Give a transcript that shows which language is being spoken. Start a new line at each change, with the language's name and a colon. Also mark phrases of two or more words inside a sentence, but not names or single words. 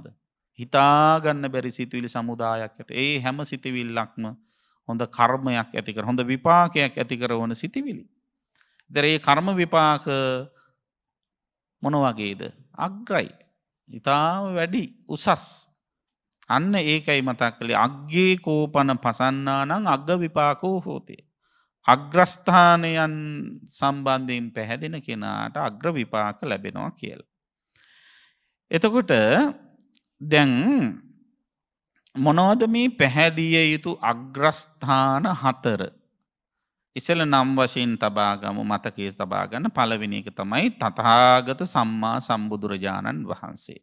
Sinhala: හිතා ගන්න බැරි සිතිවිලි සමුදායක් ඇති. ඒ හැම සිතිවිල්ලක්ම හොඳ කර්මයක් ඇති කර හොඳ විපාකයක් ඇති කරන සිතිවිලි. ඒතර ඒ කර්ම විපාක මොන වගේද? අග්‍රයි. ඊටාම වැඩි උසස්. අන්න ඒකයි මතක් කළේ
Pali: අග්ගේ කෝපන පසන්නානං අග්ග විපාකෝ හෝති.
Sinhala: අග්‍රස්ථානයන් සම්බන්ධයෙන් පැහැදෙන කෙනාට අග්‍ර විපාක ලැබෙනවා කියලා. එතකොට දැන් මොනවද මේ පැහැදිය යුතු අග්‍රස්ථාන 4? ඉසල නම් වශයෙන් තබා ගමු මතකයේ තබා ගන්න පළවෙනි එක තමයි තථාගත සම්මා සම්බුදුරජාණන් වහන්සේ.